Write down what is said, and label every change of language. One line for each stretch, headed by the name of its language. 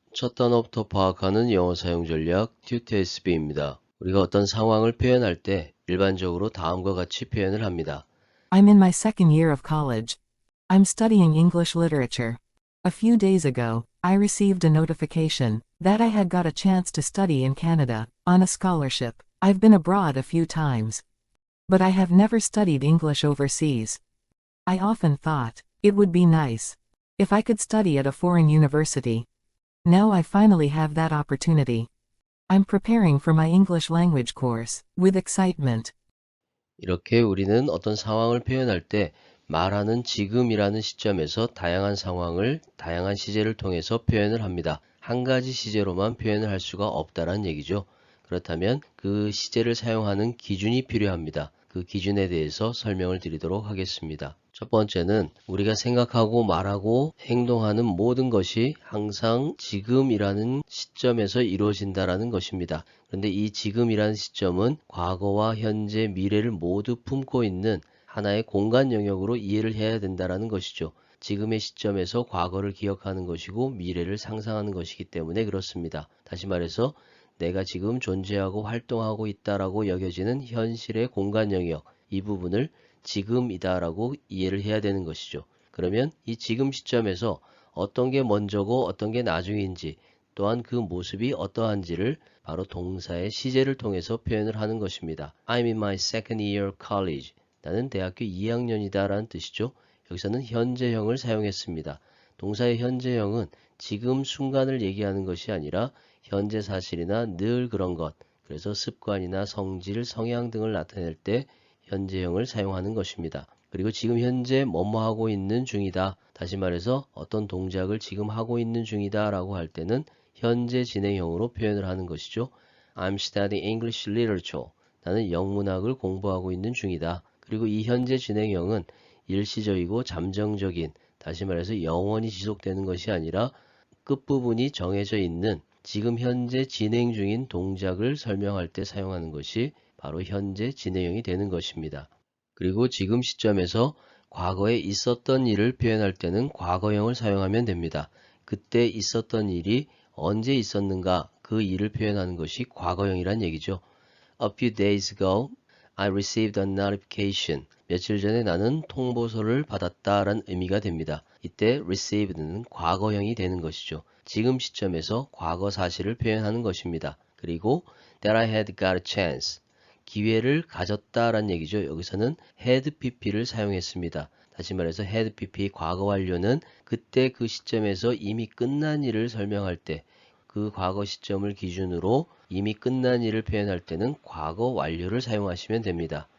Korean: 첫 단어부터 파악하는 영어 사용 전략 튜트SB입니다. 우리가 어떤 상황을 표현할 때 일반적으로 다음과 같이 표현을 합니다.
English: I'm in my second year of college. I'm studying English literature. A few days ago, I received a notification that I had got a chance to study in Canada on a scholarship. I've been abroad a few times, but I have never studied English overseas. I often thought it would be nice if I could study at a foreign university. Now I finally have that opportunity. I'm preparing for my English language course with excitement.
Korean: 이렇게 우리는 어떤 상황을 표현할 때 말하는 지금이라는 시점에서 다양한 상황을 다양한 시제를 통해서 표현을 합니다. 한 가지 시제로만 표현을 할 수가 없다는 얘기죠. 그렇다면 그 시제를 사용하는 기준이 필요합니다. 그 기준에 대해서 설명을 드리도록 하겠습니다. 첫 번째는 우리가 생각하고 말하고 행동하는 모든 것이 항상 지금이라는 시점에서 이루어진다는 것입니다. 그런데 이 지금이라는 시점은 과거와 현재, 미래를 모두 품고 있는 하나의 공간 영역으로 이해를 해야 된다는 것이죠. 지금의 시점에서 과거를 기억하는 것이고 미래를 상상하는 것이기 때문에 그렇습니다. 다시 말해서 내가 지금 존재하고 활동하고 있다라고 여겨지는 현실의 공간 영역, 이 부분을 지금이다라고 이해를 해야 되는 것이죠. 그러면 이 지금 시점에서 어떤 게 먼저고 어떤 게 나중인지, 또한 그 모습이 어떠한지를 바로 동사의 시제를 통해서 표현을 하는 것입니다.
English: I'm in my second year college.
Korean: 나는 대학교 2학년이다 라는 뜻이죠. 여기서는 현재형을 사용했습니다. 동사의 현재형은 지금 순간을 얘기하는 것이 아니라 현재 사실이나 늘 그런 것, 그래서 습관이나 성질, 성향 등을 나타낼 때 현재형을 사용하는 것입니다. 그리고 지금 현재 뭐뭐 하고 있는 중이다. 다시 말해서 어떤 동작을 지금 하고 있는 중이다 라고 할 때는 현재 진행형으로 표현을 하는 것이죠.
English: I'm studying English literature.
Korean: 나는 영문학을 공부하고 있는 중이다. 그리고 이 현재 진행형은 일시적이고 잠정적인, 다시 말해서 영원히 지속되는 것이 아니라 끝부분이 정해져 있는 지금 현재 진행 중인 동작을 설명할 때 사용하는 것이 바로 현재 진행형이 되는 것입니다. 그리고 지금 시점에서 과거에 있었던 일을 표현할 때는 과거형을 사용하면 됩니다. 그때 있었던 일이 언제 있었는가, 그 일을 표현하는 것이 과거형이란 얘기죠.
English: A few days ago, I received a notification.
Korean: 며칠 전에 나는 통보서를 받았다라는 의미가 됩니다. 이때 received는 과거형이 되는 것이죠. 지금 시점에서 과거 사실을 표현하는 것입니다.
English: 그리고 that I had got a chance.
Korean: 기회를 가졌다라는 얘기죠. 여기서는 had pp를 사용했습니다. 다시 말해서 had pp 과거 완료는 그때 그 시점에서 이미 끝난 일을 설명할 때 그 과거 시점을 기준으로 이미 끝난 일을 표현할 때는 과거 완료를 사용하시면 됩니다.